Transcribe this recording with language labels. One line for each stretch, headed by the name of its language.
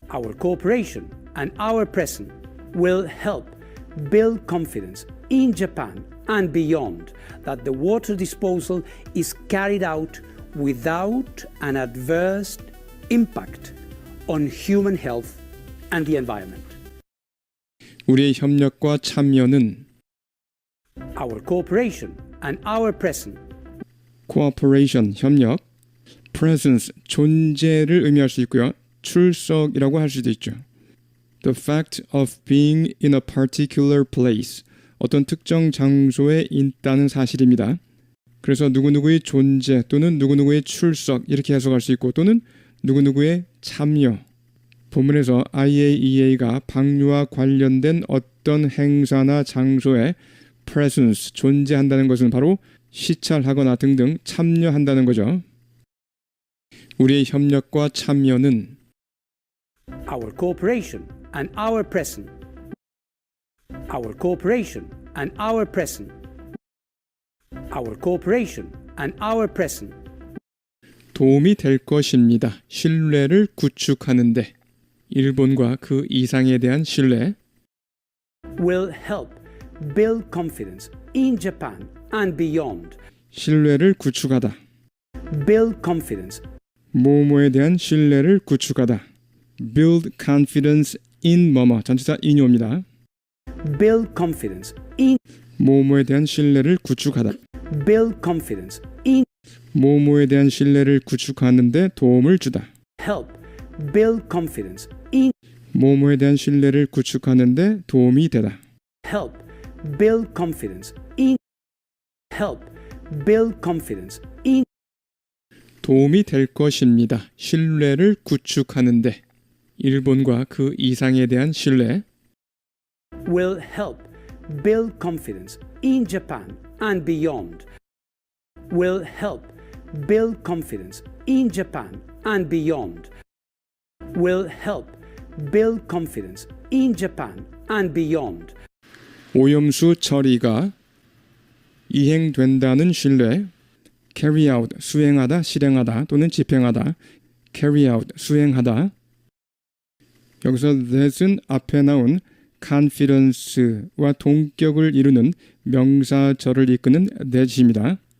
English: Our cooperation and our presence will help build confidence in Japan and beyond that the water disposal is carried out without an adverse impact on human health and the environment.
Korean: 우리의 협력과 참여는
English: Our cooperation and our presence
Korean: cooperation, 협력, presence, 존재를 의미할 수 있고요. 출석이라고 할 수도 있죠.
English: The fact of being in a particular place,
Korean: 어떤 특정 장소에 있다는 사실입니다. 그래서 누구누구의 존재 또는 누구누구의 출석 이렇게 해석할 수 있고 또는 누구누구의 참여. 본문에서 IAEA가 방류와 관련된 어떤 행사나 장소에 presence, 존재한다는 것은 바로 시찰하거나 등등 참여한다는 거죠. 우리의 협력과 참여는
English: our cooperation and our presence our cooperation and our presence our cooperation and our presence
Korean: 도움이 될 것입니다. 신뢰를 구축하는데 일본과 그 이상에 대한 신뢰
English: will help build confidence in Japan and beyond.
Korean: 신뢰를 구축하다.
English: Build confidence.
Korean: 뭐뭐에 대한 신뢰를 구축하다.
English: Build confidence in
Korean: 뭐뭐 전치사 in이 옵니다.
English: Build confidence in
Korean: 뭐뭐에 대한 신뢰를 구축하다.
English: Build confidence in
Korean: 뭐뭐에 대한 신뢰를 구축하는 데 도움을 주다.
English: Help build confidence in
Korean: 뭐뭐에 대한 신뢰를 구축하는 데 도움이 되다.
English: Help build confidence in Help build confidence in
Korean: 도움이 될 것입니다. 신뢰를 구축하는 데 일본과 그 이상에 대한 신뢰
English: will help build confidence in Japan and beyond. Will help build confidence in Japan and beyond. Will help build confidence in Japan and beyond.
Korean: 오염수 처리가 이행된다는 신뢰 carry out, 수행하다, 실행하다 또는 집행하다 carry out, 수행하다 여기서 that은 앞에 나온 confidence와 동격을 이루는 명사절을 이끄는 that입니다.